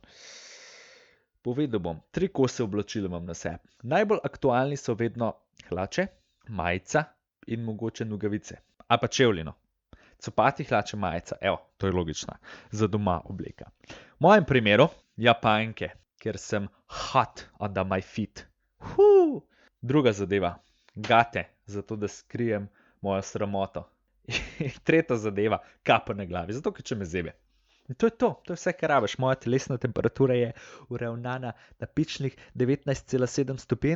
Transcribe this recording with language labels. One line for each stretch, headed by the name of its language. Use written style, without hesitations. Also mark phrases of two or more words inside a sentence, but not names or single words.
Slovenian: Povedal bom, 3 kose oblačil imam na sebi. Najbolj aktualni so vedno hlače, majica in mogoče nogavice. A pa čevlino. Copati, hlače, majica, to je logična, za doma obleka. V mojem primeru, japanke, ker sem
English: hot under my feet.
Slovenian: Druga zadeva, gate, zato da skrijem mojo sramoto. Tretja zadeva, kapa na glavi, zato ker če me zebe. In to je vse, kar rabiš. Moja telesna temperatura je uravnana na pičnih 19,7 stopinj.